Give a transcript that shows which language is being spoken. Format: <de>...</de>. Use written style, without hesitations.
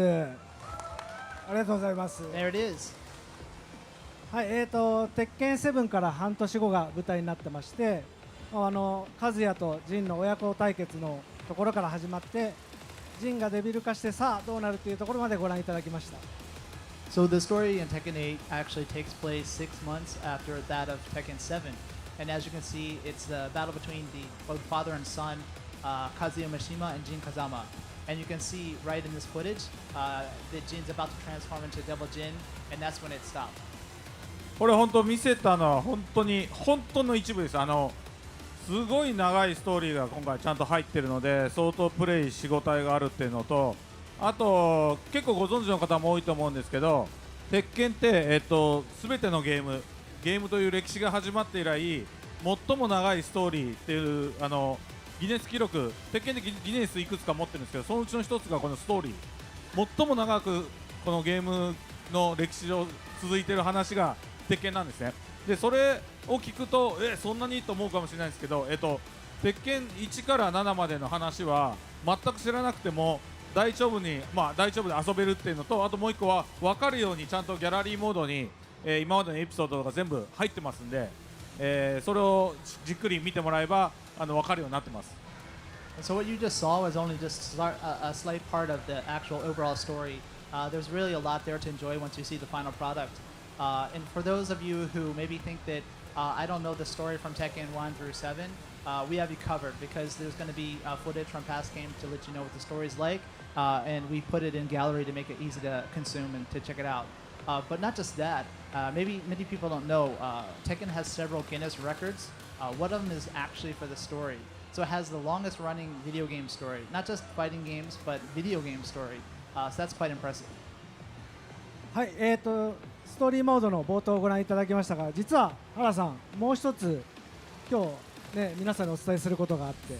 <ja>ありがとうございます。</ja> <en>There it is.</en> <ja>はい、鉄拳7から半年後が舞台になってまして、和也とジンの親子対決のところから始まって、ジンがデビル化してさあどうなるというところまでご覧いただきました。</ja> <en>So the story in Tekken 8 actually takes place 6 months after that of Tekken 7. And as you can see, it's the battle between both father and son, Kazuya Mishima and Jin Kazama. And you can see right in this footage that Jin's about to transform into Devil Jin, and that's when it stopped.</en> <ja>これ本当見せたのは本当の一部です。すごい長いストーリーが今回ちゃんと入ってるので、相当プレイしごたえがあるっていうのと、あと結構ご存知の方も多いと思うんですけど、鉄拳って全てのゲームという歴史が始まって以来最も長いストーリーっていうギネス記録、鉄拳でギネスいくつか持ってるんですけど、そのうちの一つがこのストーリー。最も長くこのゲームの歴史上続いている話が鉄拳なんですね。でそれを聞くとそんなにと思うかもしれないんですけど、鉄拳1から7までの話は全く知らなくても大丈夫で遊べるっていうのと、あともう1個は分かるようにちゃんとギャラリーモードに、今までのエピソードとか全部入ってますんで、それをじっくり見てもらえば分かるようになってます。</ja> <en>So what you just saw was only just a slight part of the actual overall story. There's really a lot there to enjoy once you see the final product. And for those of you who maybe think that I don't know the story from Tekken 1 through 7, we have you covered because there's going to be footage from past games to let you know what the story is like, and we put it in gallery to make it easy to consume and to check it out. But not just that, maybe many people don't know, Tekken has several Guinness records. One of them is actually for the story. So it has the longest running video game story, not just fighting games, but video game story. So that's quite impressive.</en> <ja>はい、ストーリーモードの冒頭をご覧いただきましたが、実は原さん、もう一つ今日ね皆さんにお伝えすることがあって。</ja>